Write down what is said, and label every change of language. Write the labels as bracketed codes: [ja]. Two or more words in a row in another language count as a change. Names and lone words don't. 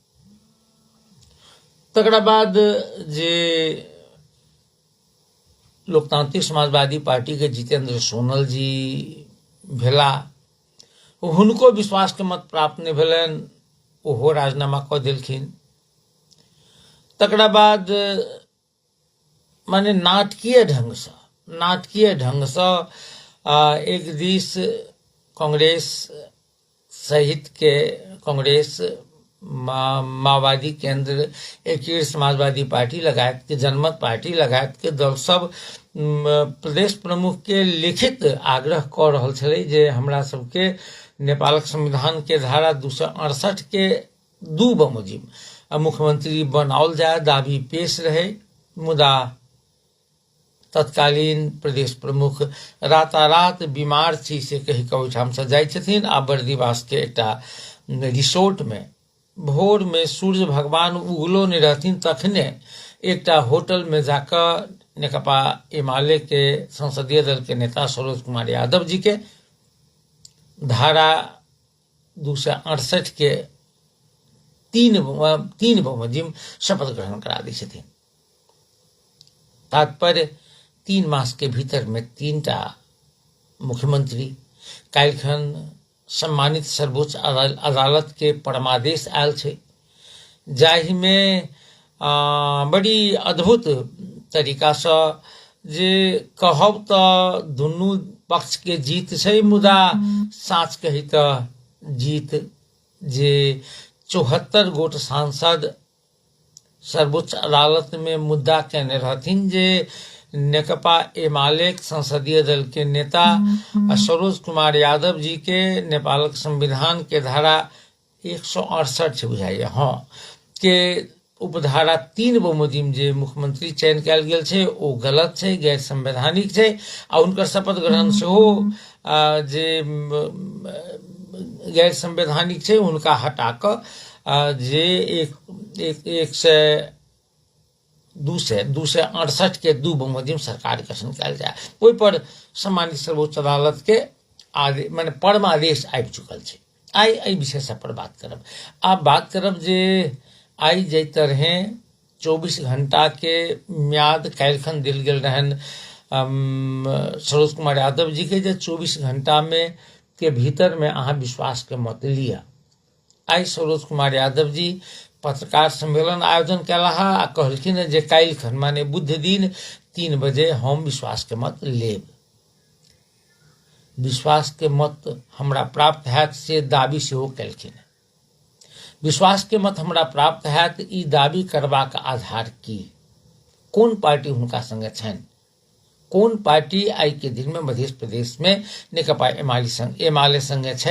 [mai] तकरा बाद जे लोकतांत्रिक समाजवादी पार्टी के जितेंद्र सोनल जी भेला, हुनको विश्वास के मत प्राप्त नहीं भेलनि, ओहो राजीनामा क देलखिन। तकरा बाद माने नाटकीय ढंग से एक दिस कांग्रेस सहित के कांग्रेस, माओवादी केंद्र, एकीकृत समाजवादी पार्टी लगायत के जनमत पार्टी लगायत के दल सब प्रदेश प्रमुख के लिखित आग्रह क रहल छलै जे हमरा सबके नेपालक संविधान के धारा 268 के दू बमोजिम मुख्यमंत्री बनाओल जाए, दाबी पेश रहे। मुदा तत्कालीन प्रदेश प्रमुख रातारात बीमार छी से कही के ओहिठाम से जाय छथिन आ बर्दिवास के एकटा रिसोर्ट में भोर में सूर्य भगवान उगलो नहीं रहथिन तखने एकटा होटल में जाकर नेकपा एमाले के संसदीय दल के नेता सरोज कुमार यादव जी के धारा 268 के तीन बमोजिम शपथ ग्रहण करा दी छथिन। तात्पर्य 3 मास के भीतर में 3टा मुख्यमंत्री काल्हिखन सम्मानित सर्वोच्च अदालत के परमादेश आयल छे, जाहि में बड़ी अद्भुत तरीका से जे कहब तो दुनू पक्ष के जीत छे, मुदा साच कही तो जीत जे 74 गोट सांसद सर्वोच्च अदालत में मुद्दा कहने रहथिन जे नेकपा एमाले संसदीय दल के नेता सरोज कुमार यादव जी के नेपाल संविधान के धारा 168 बुझाइए के उपधारा 3 बमोजिम जे मुख्यमंत्री चयन कयल गेल छे ओ गलत छे, गैर संवैधानिक छे आ उनकर शपथ ग्रहण सेहो जे गैर संवैधानिक छे उनका हटाकर जे 268 के 2 बमोजिम सरकार गठन कयल जाए। ओहि पर सम्मानित सर्वोच्च अदालत के माने परमादेश आबि चुकल छे। आई एहि विषय सब पर बात करब। आब बात करब जे आई जै तरहे 24 घंटा के म्याद काल्हिखन देल गेल रहन सरोज कुमार यादव जी के जे 24 घंटा में के भीतर में अहाँ विश्वास के मत लिया। आई सरोज कुमार यादव जी पत्रकार सम्मेलन आयोजन कैला आ कहलखिन जे काल्हिखन माने बुध दिन 3 बजे हम विश्वास के मत लेब। विश्वास के मत हमरा प्राप्त हैत से दाबी सेहो केलखिन। विश्वास के मत हमरा प्राप्त हैत ई दाबी करबाक आधार की, कोन पार्टी हुनका संगे छनि, कोन पार्टी आई के दिन में मध्य प्रदेश में नेकपा एमाले संगे छै।